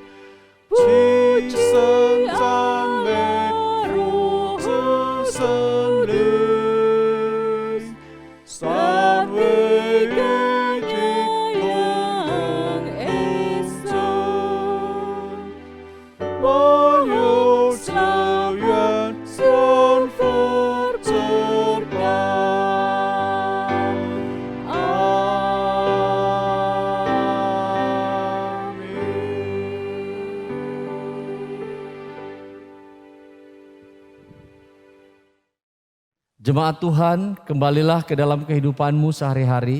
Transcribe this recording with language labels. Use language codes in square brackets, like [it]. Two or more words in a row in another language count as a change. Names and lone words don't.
[hak] 齐聲讚美父子聖靈，三位一體同榮永生，萬有慈願順服至高。 [id] Amin. Jemaat Tuhan, kembalilah ke dalam kehidupanmu sehari-hari.